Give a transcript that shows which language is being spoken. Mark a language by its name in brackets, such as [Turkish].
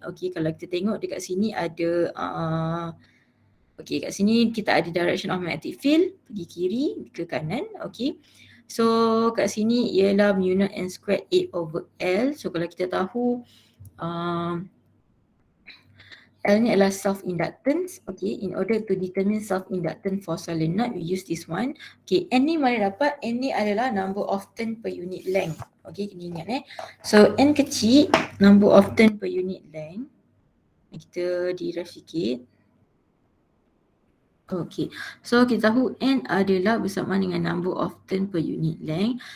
[Malay] Okay, kalau kita tengok dekat sini ada okay, kat sini kita ada direction of magnetic field, pergi kiri ke kanan. Okay, so kat sini ialah mu naught n squared 8/L. So kalau kita tahu L ni adalah self-inductance. [English] Okay, in order to determine self-inductance for solenoid, we use this one. [Malay] Okay, N ni mana dapat? N ni adalah [English] number of turn per unit length. Okay, [Malay] kena ingat [English] So N kecil, number of turn per unit length. [Malay] Kita diref sikit. [English] Okay, so [Malay] kita tahu N adalah bersama dengan [English] number of turn per unit length.